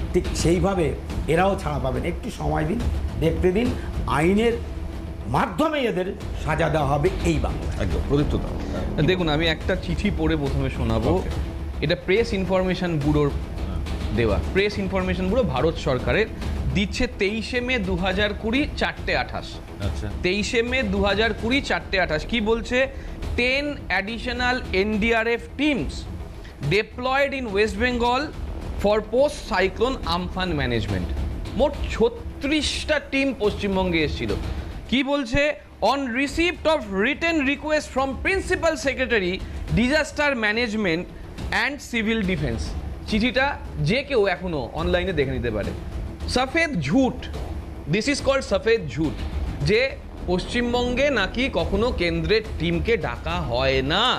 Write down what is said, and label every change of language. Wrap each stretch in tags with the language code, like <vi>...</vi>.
<bn>ঠিক সেইভাবে এরাও ছাড়া পাবেন, একটু সময় দিন, দেখতে দিন, আইনের মাধ্যমে এদের সাজা দেওয়া হবে এই বাংলা। একদম প্রদীপ্ত দা। দেখুন, আমি একটা চিঠি পড়ে প্রথমে শোনাবো। এটা প্রেস ইনফরমেশন ব্যুরোর দেওয়া। প্রেস ইনফরমেশন ব্যুরো ভারত সরকারের দিচ্ছে 23শে মে 2020 4:28। আচ্ছা, 23শে মে 2020 4:28 কি বলছে?</bn> <en>10 additional NDRF teams deployed in West Bengal for post cyclone Amphan management।</en> <bn>মোট 36টা টিম পশ্চিমবঙ্গে এসেছিল। কি বলছে?</bn> <en>On receipt of written request from principal secretary disaster management and civil defence.</en> <bn>চিঠিটা যে কেউ এখনো অনলাইনে দেখে নিতে পারে। সফেদ ঝুট,</bn> <en>this is called</en> <hi>সফেদ ঝুট,</hi> <bn>যে পশ্চিমবঙ্গে নাকি কখনো কেন্দ্রের টিমকে ডাকা হয় না।</bn>